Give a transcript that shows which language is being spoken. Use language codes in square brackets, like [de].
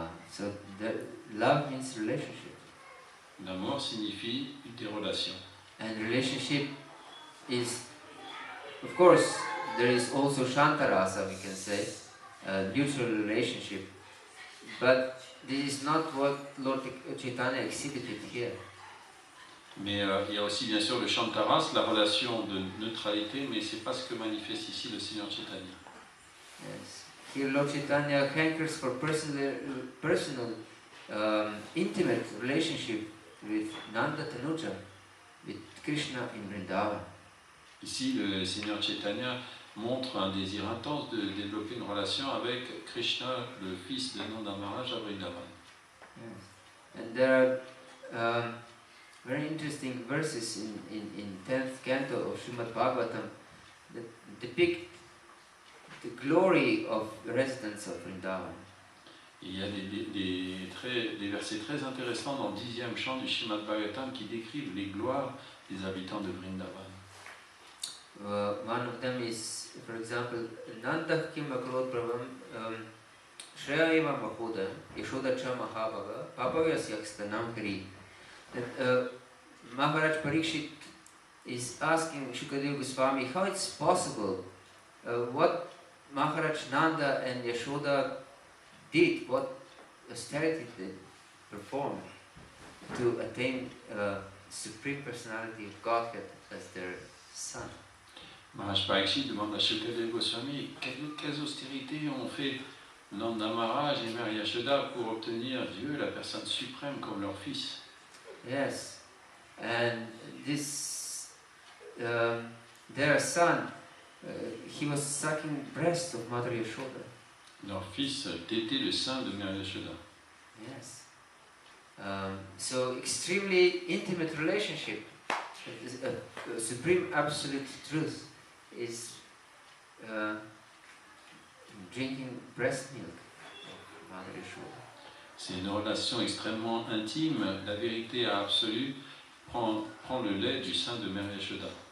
[en] So love means relationship, [fr] L'amour signifie des relations. [en] and relationship is, of course, there is also Shantarasa, we can say, neutral relationship, but this is not what Lord Chaitanya exhibited here. [fr] Mais il y a aussi bien sûr le Shantaras, la relation de neutralité, mais c'est pas ce que manifeste ici le Seigneur Chaitanya. [en] Yes. Here Lord Chaitanya hankers for personal intimate relationship with Nanda Tanuja, with Krishna in Vrindavan. [fr] Ici, le Seigneur Chaitanya montre un désir intense de développer une relation avec Krishna, le fils de Nanda Maharaj à Vrindavan. [en] Yes. And there are very interesting verses in 10th canto of Srimad Bhagavatam that depict the glory of the residents of Vrindavan. [fr] Il y a des versets très intéressants dans le 10e chant du Srimad Bhagavatam qui décrivent les gloires des habitants de Vrindavan. [en] One of them is, for example, [sa] Nanda Kim Akrot Pravam Shreyaiva Mahoda Yashodacha Mahabhava Papavas Yakstanam Hari. [en] That Maharaj Parikshit is asking Shukadeva Goswami how it's possible, what Maharaj Nanda and Yashoda did, what austerity they performed to attain Supreme Personality of Godhead as their son. [fr] Maharaj Parikshit demande à Shukadeva Goswami quelles austérités ont fait Nanda Maharaj et Mère Yashoda pour obtenir Dieu, la personne suprême, comme leur fils. [en] Yes, and this their son, he was sucking breast of Mother Yashoda. [fr] Leur fils tétait le sein de Mère Yashoda. [en] Yes. So extremely intimate relationship, supreme absolute truth is drinking breast milk of Mother Yashoda. [fr] C'est une relation extrêmement intime. La vérité absolue prend le lait du sein de Mère Yashoda.